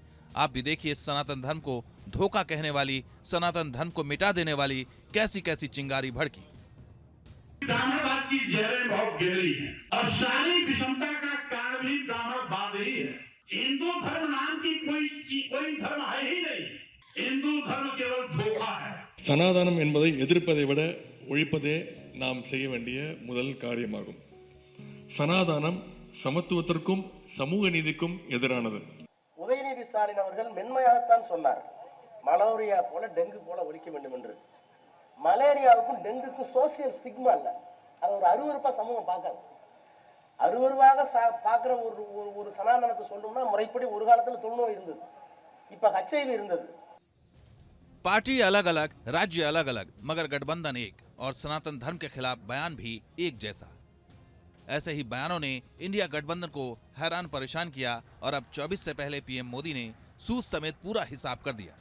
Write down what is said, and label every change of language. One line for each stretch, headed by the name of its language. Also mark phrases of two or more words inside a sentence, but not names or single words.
Hindi: आप भी देखिए सनातन धर्म को धोखा कहने वाली, सनातन धर्म को मिटा देने वाली कैसी कैसी चिंगारी भड़की। ब्राह्मणवाद की जहरें बहुत गहरी हैं और सारी विषमता का कारण भी ब्राह्मणवाद ही है। हिंदू धर्म नाम की कोई धर्म है ही नहीं। हिंदू धर्म केवल धोखा है।
Tamil: சனாதனம் என்பதை எதிர்ப்பதை விட ஒழிப்பதே நாம் செய்ய வேண்டிய முதல் காரியமாகும். சனாதனம் சமத்துவத்திற்கும் சமூக நீதிக்கும் எதிரானது. உதயநிதி ஸ்டாலின் அவர்கள் மென்மையாகத்தான் சொன்னார், மலேரியா போல டெங்கு போல ஒழிக்க வேண்டும் என்று. மலேரியாவுக்கும் டெங்குக்கும்
English: social stigma
Tamil: இல்ல, அது ஒரு அருவருப்பா சமூகம் பார்க்காது. அருவருவாக பார்க்கிற ஒரு சனாதனத்தை சொல்லணும்னா முறைப்படி ஒரு காலத்துல தொழுநோய் இருந்தது, இப்ப HIV இருந்தது।
Hindi: पार्टी अलग अलग, राज्य अलग अलग, मगर गठबंधन एक और सनातन धर्म के खिलाफ बयान भी एक जैसा। ऐसे ही बयानों ने इंडिया गठबंधन को हैरान परेशान किया और अब 24 से पहले पीएम मोदी ने सूद समेत पूरा हिसाब कर दिया।